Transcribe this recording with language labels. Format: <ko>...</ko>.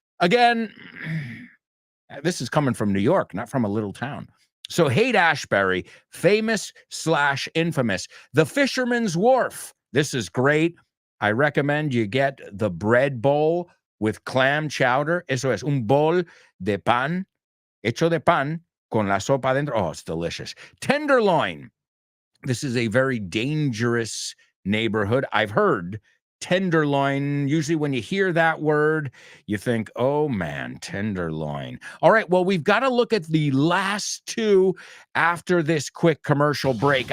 <en>Again, this is coming from New York, not from a little town. So Haight-Ashbury, famous/infamous. The Fisherman's Wharf. This is great. I recommend you get the bread bowl with clam chowder.</en> <es>Eso es un bol de pan, hecho de pan, con la sopa dentro.</es> <en>Oh, it's delicious. Tenderloin. This is a very dangerous neighborhood. I've heard Tenderloin. Usually when you hear that word, you think, oh man, tenderloin. All right, well, we've got to look at the last two after this quick commercial break.</en>